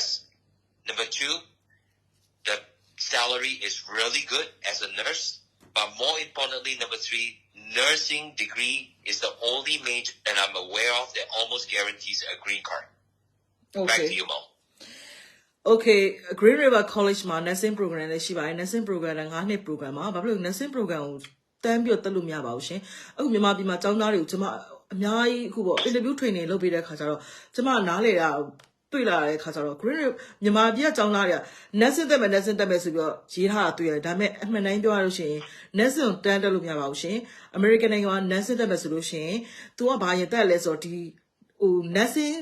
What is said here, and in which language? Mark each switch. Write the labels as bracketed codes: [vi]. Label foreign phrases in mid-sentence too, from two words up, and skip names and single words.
[en] Number two, the salary is really good as a nurse. But more importantly, number three, nursing degree is the only major that I'm aware of that almost guarantees a green card. Okay. Back to you, Mo. [my] Okay, Green River College မှာ [en] nursing program [my] လည်းရှိပါတယ် [en] nursing program [my] က9နှစ် program မှာဘာဖြစ်လို့ [en] nursing program [my] ကိုတန်းပြီးတော့တက်လို့မရပါဘူးရှင်အခုမြန်မာပြည်မှာကျောင်းသားတွေကိုကျွန်မအများကြီးအခုပေါ့ [en] interview training [my] လုပ်ပေးတဲ့ခါကျတော့ကျွန်မနားလေတာတွေ့လာတဲ့ခါကျတော့ Green River မြန်မာပြည်ကကျောင်းသားတွေက nursing တက်မယ်ဆိုပြီးတော့ရေးထားတာတွေ့ရတယ်ဒါပေမဲ့အမှန်တိုင်းပြောရလို့ရှိရင် nursing ကိုတန်းတက်လို့မရပါဘူးရှင် American နိုင်ငံမှာ nursing တက်မယ်ဆိုလို့ရှိရင် तू ကဘာရင်တက်လဲဆိုတော့ဒီnursing